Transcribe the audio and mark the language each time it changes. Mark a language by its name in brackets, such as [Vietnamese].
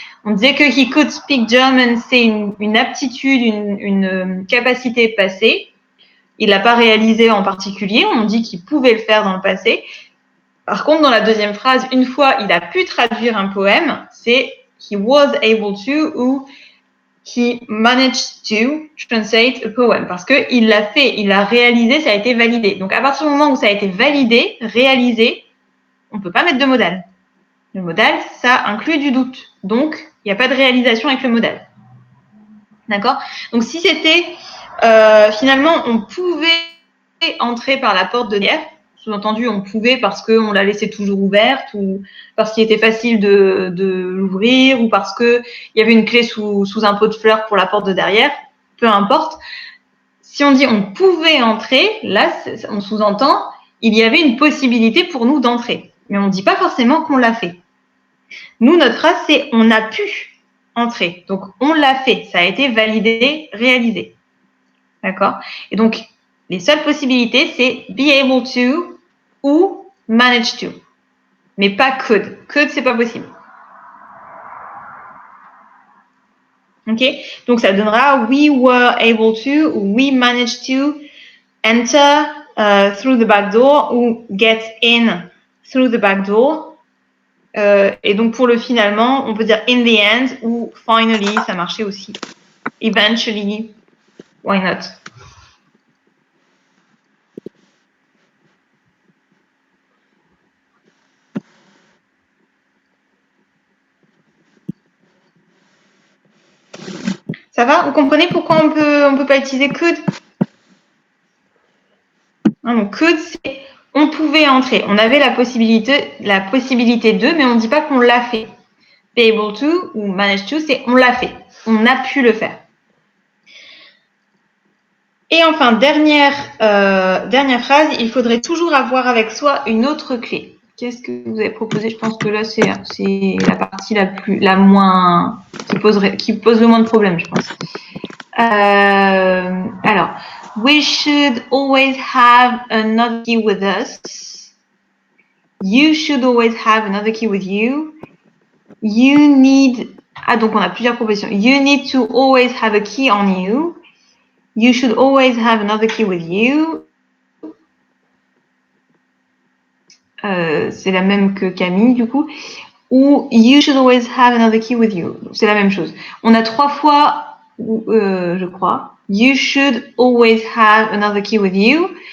[French] On disait que [English] he could speak German, [French] c'est une aptitude, une capacité passée. Il l'a pas réalisé en particulier, on dit qu'il pouvait le faire dans le passé. Par contre, dans la deuxième phrase, une fois il a pu traduire un poème, c'est [English] he was able to [French] ou [English] he managed to translate a poem. [French] Parce qu'il l'a fait, il l'a réalisé, ça a été validé. Donc, à partir du moment où ça a été validé, réalisé, on ne peut pas mettre de modal. Le modal, ça inclut du doute. Donc, il n'y a pas de réalisation avec le modal. D'accord? Donc, si c'était, finalement, on pouvait entrer par la porte de derrière, sous-entendu, on pouvait parce qu'on l'a laissée toujours ouverte ou parce qu'il était facile de l'ouvrir ou parce qu'il y avait une clé sous un pot de fleurs pour la porte de derrière, peu importe. Si on dit on pouvait entrer, là, on sous-entend il y avait une possibilité pour nous d'entrer. Mais on ne dit pas forcément qu'on l'a fait. Nous, notre phrase, c'est on a pu entrer. Donc, on l'a fait. Ça a été validé, réalisé. D'accord? Et donc, les seules possibilités, c'est be able to ou manage to. Mais pas could. Could, c'est pas possible. Ok? Donc, ça donnera [English] we were able to ou we managed to enter through the back door ou get in through the back door. [French] Et donc, pour le finalement, on peut dire [English] in the end [French] ou finally, ça marchait aussi. [English] Eventually, why not? [French] Ça va? Vous comprenez pourquoi on peut pas utiliser could? Donc, could, c'est on pouvait entrer. On avait la possibilité de, mais on ne dit pas qu'on l'a fait. Be able to ou manage to, c'est on l'a fait. On a pu le faire. Et enfin, dernière phrase, il faudrait toujours avoir avec soi une autre clé. Qu'est-ce que vous avez proposé? Je pense que là, c'est la partie la moins qui pose le moins de problèmes, je pense. [English] Alors, we should always have another key with us. You should always have another key with you. You need... [French] Ah, donc on a plusieurs propositions. [English] You need to always have a key on you. You should always have another key with you. [French] C'est la même que Camille, du coup. [English] Ou you should always have another key with you. [French] C'est la même chose. On a 3 fois, je crois. [English] You should always have another key with you.